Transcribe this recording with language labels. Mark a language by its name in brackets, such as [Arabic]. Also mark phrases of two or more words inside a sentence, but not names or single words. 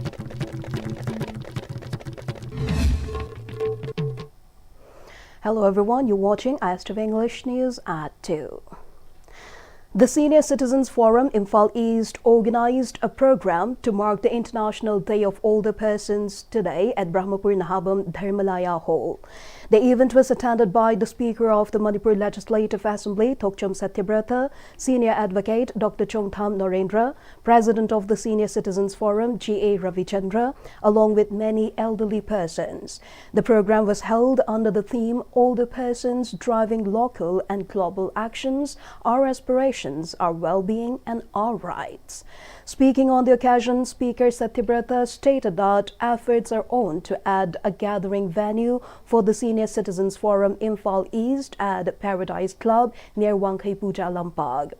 [English] Hello everyone, you're watching Istv English News at 2. The Senior Citizens Forum Imphal East organized a program to mark the International Day of Older Persons today at Brahmapur Nahabam Dharmalaya Hall. The event was attended by the Speaker of the Manipur Legislative Assembly, Thokcham Satyabrata, Senior Advocate Dr. Chongtham Narendra, President of the Senior Citizens Forum, G.A. Ravichandra, along with many elderly persons. The program was held under the theme Older Persons Driving Local and Global Actions, Our Aspirations, Our Well-Being and Our Rights. Speaking on the occasion, Speaker Satyabrata stated that efforts are on to add a gathering venue for the Senior Citizens Forum Imphal East at Paradise Club near Wangkai Puja Lampag.